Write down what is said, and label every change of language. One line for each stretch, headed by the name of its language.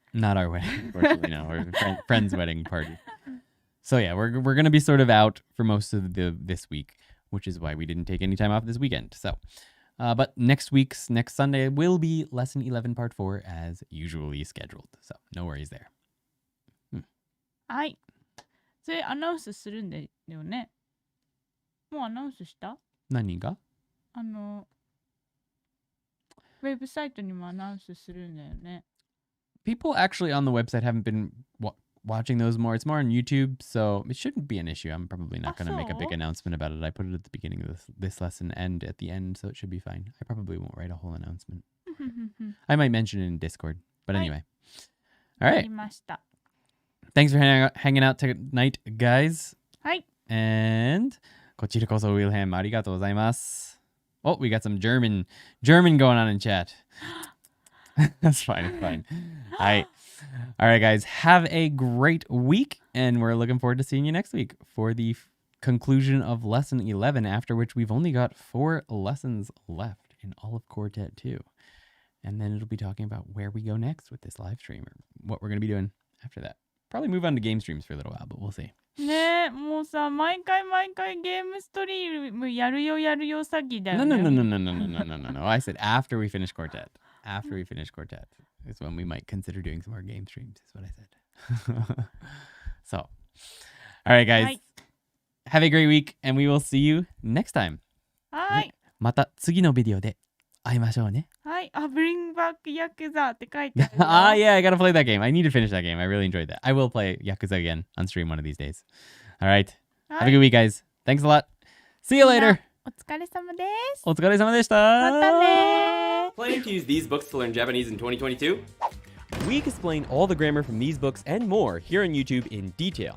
English: Not our wedding, unfortunately, no. Our friend's wedding party. So yeah, we're going to be sort of out for most of this week, which is why we didn't take any time off this weekend. So, but next Sunday will be lesson 11 part 4 as usually scheduled. So no worries there.
Japanese: はい。それアナウンスするんだよね。もうアナウンスした？何が？ウェブサイトにもアナウンスするんだよね。
English: People actually on the website haven't been watching those more. It's more on YouTube, so it shouldn't be an issue. I'm probably not going to make a big announcement about it. I put it at the beginning of this lesson and at the end, so it should be fine. I probably won't write a whole announcement. I might mention it in Discord, but anyway. All right. Thanks for hanging out tonight, guys.
Japanese: はい。
English: And
Japanese: こちらこそ Wilhelm, ありがとうございます。
English: Oh, we got some German going on in chat. That's fine. It's fine. All right, guys. Have a great week, and we're looking forward to seeing you next week for the conclusion of lesson 11, after which we've only got 4 lessons left in all of Quartet 2. And then it'll be talking about where we go next with this live stream, or what we're going to be doing after that. Probably move on to game streams for a little while, but we'll see.
Japanese: ねえ、もうさ、毎回ゲームストリームやるよ詐欺だよね。
English: no. I said after we finish Quartet. After we finish Quartet is when we might consider doing some more game streams, is what I said. So, all right, guys.
Japanese: はい。
English: Have a great week, and we will see you next time.
Japanese: はい。また次のビデオで会いましょうね。はい。あ、
English: Bring Back Yakuza
Japanese: って書いてあるよ。
English: Yeah, I gotta play that game. I need to finish that game. I really enjoyed that. I will play Yakuza again on stream one of these days. All right. Have a good week, guys. Thanks a lot. See you later.
Japanese: お疲れ様です。お疲れ様でした。またね。
English: Planning to use these books to learn Japanese in 2022? We explain all the grammar from these books and more here on YouTube in detail.